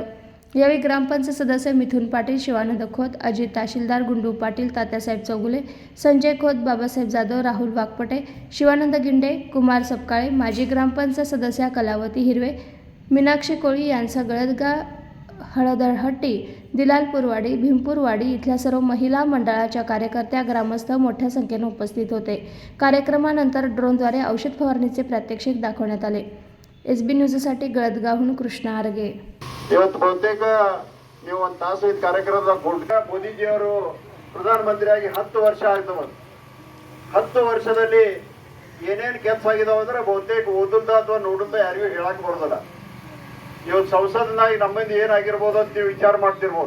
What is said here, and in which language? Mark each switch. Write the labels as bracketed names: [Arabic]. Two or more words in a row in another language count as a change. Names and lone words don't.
[Marathi] यावेळी ग्रामपंचायत सदस्य मिथुन पाटील, शिवानंद खोत, अजित तहसीलदार गुंडू पाटील, तात्यासाहेब चौगुले, संजय खोत, बाबासाहेब जाधव, राहुल वाघपटे, शिवानंद गिंडे, कुमार सपकाळे, माजी ग्रामपंचायत सदस्या कलावती हिरवे, मीनाक्षी कोळी यांचा गळदगा, हळदळहट्टी, दिलालपूरवाडी, भीमपूरवाडी इथल्या सर्व महिला मंडळाच्या कार्यकर्त्या, ग्रामस्थ मोठ्या संख्येने उपस्थित होते. कार्यक्रमानंतर ड्रोनद्वारे औषध फवारणीचे प्रात्यक्षिक दाखवण्यात आले. SB न्यूजसाठी गळदगाहून कृष्णा आरगे. [Kannada] ಇವತ್ತು ಬಹುತೇಕ ನೀವು ಒಂದು ತಾಸು ಇದು ಕಾರ್ಯಕ್ರಮದ ಮೋದಿಜಿಯವರು ಪ್ರಧಾನಮಂತ್ರಿಯಾಗಿ 10 ವರ್ಷ ಆಗ್ತವ. 10 ವರ್ಷದಲ್ಲಿ ಏನೇನು ಕೆಲಸ ಆಗಿದಾವ ಅಂದ್ರೆ ಬಹುತೇಕ ಓದುಲ್ದ ಅಥವಾ ನೋಡುಲ್ದ ಯಾರಿಗೂ ಹೇಳಕ್ ಬರೋದಿಲ್ಲ. ಇವತ್ತು ಸಂಸತ್ನಾಗಿ ನಮ್ಮಿಂದ ಏನಾಗಿರ್ಬೋದು ಅಂತ ನೀವು ವಿಚಾರ ಮಾಡ್ತಿರ್ಬೋದು.